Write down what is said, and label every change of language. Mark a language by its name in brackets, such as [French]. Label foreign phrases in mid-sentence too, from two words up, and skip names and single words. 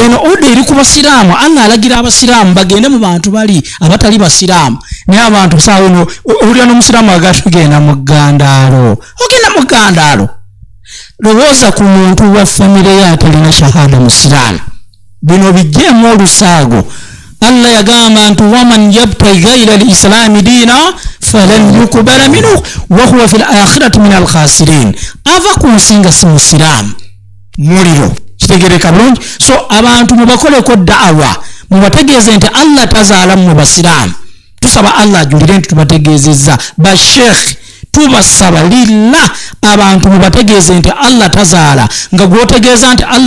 [Ganda] Eno oda eri ku basiraamu Allah alagira abasiraamu bagende mu bantu bali abatali basiraamu naye abantu saawa eno olya n'omusiraamu agatugenda mu ggandaalo ogenda mu ggandaalo lowooza ku muntu wa famire ye atalina shahada musiraamu bino bijjeemu olusaago. [Arabic] Allah [Ganda] yagamba nti [Arabic] ومن يبتغ غير الإسلام دينا فلن يقبل منه وهو في الآخرة من الخاسرين. [Ganda] Ava ku nsinga si musiraamu muliro kitegereka bulungi. So abantu mubakoleko da'awa mubategeeze nti Allah tazaala mu basiraamu. Tusaba Allah ajulire nti tubategeezezza basheikh tubasaba lillah abantu mubategeeze nti Allah tazaala nga gwotegeeza nti Allah